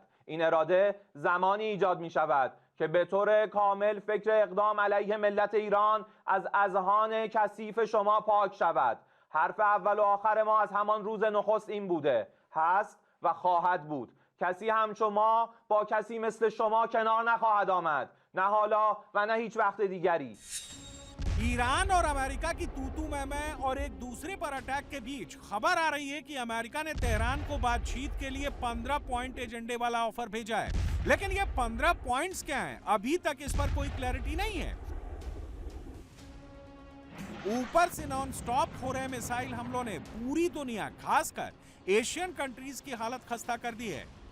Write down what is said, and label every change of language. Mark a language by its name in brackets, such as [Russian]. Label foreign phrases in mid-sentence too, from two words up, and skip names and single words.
[Persian] این اراده زمانی ایجاد می شود که به طور کامل فکر اقدام علیه ملت ایران از اذهان کثیف شما پاک شود. حرف اول و آخر ما از همان روز نخست این بوده، هست و خواهد بود. کسی همچون ما با کسی مثل شما کنار نخواهد آمد، نه حالا و نه هیچ وقت دیگری. [Hindi] ईरान और अमेरिका की तू मैं और एक दूसरे पर अटैक के बीच खबर आ रही है कि अमेरिका ने तेहरान को बातचीत के लिए 15 [English] point agenda [Hindi] वाला ऑफर भेजा है। लेकिन ये 15 पॉइंट्स क्या हैं? अभी तक इस पर कोई क्लैरिटी नहीं है। ऊपर से [English] non stop [Hindi] हो रहे मिसाइल हमलों ने पूरी दुनिया, खासकर [English] Asian countries [Hindi] की हालत खस्ता कर दी है।